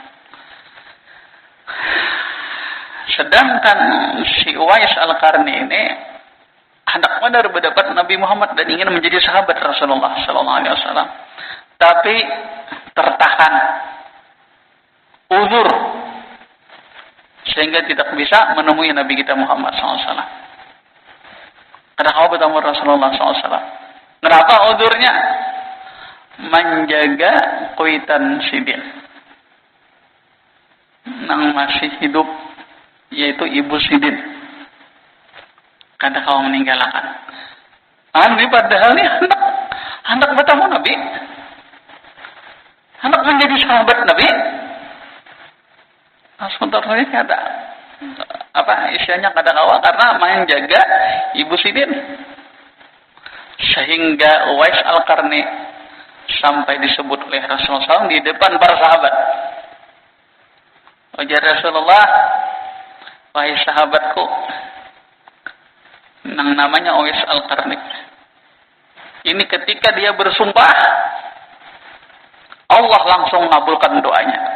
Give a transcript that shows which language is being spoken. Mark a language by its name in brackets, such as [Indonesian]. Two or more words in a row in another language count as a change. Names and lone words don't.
[Indonesian] Sedangkan si Uwais Al-Qarni ini hendak benar berdapat Nabi Muhammad dan ingin menjadi sahabat Rasulullah [Arabic] صلى الله عليه وسلم. [Indonesian] Tapi tertahan uzur sehingga tidak bisa menemui Nabi kita Muhammad [Arabic] صلى الله عليه وسلم. [Indonesian] Karena kau bertemu Rasulullah [Arabic] صلى الله عليه وسلم. [Indonesian] Kenapa uzurnya? [Banjar] Menjaga kuitan sidin nang masih hidup, yaitu ibu sidin, karena kau meninggalkan. [Indonesian] Nabi padahal ini hendak bertemu Nabi, hendak menjadi sahabat Nabi. Sebentar ini ada apa istilahnya kada kawal karena menjaga ibu sidin, sehingga Uwais Al-Qarni sampai disebut oleh Rasulullah SAW di depan para sahabat. Ujar Rasulullah, wahai sahabatku, yang namanya Uwais Al-Qarni. Ini ketika dia bersumpah, Allah langsung mengabulkan doanya.